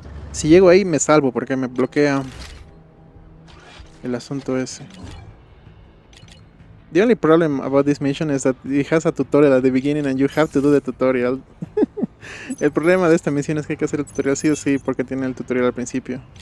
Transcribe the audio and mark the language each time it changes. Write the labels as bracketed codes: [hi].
[es] Si llego ahí me salvo porque me bloquea el asunto ese. [en] The only problem about this mission is that it has a tutorial at the beginning and you have to do the tutorial. [es] El problema de esta misión es que hay que hacer el tutorial sí o sí porque tiene el tutorial al principio.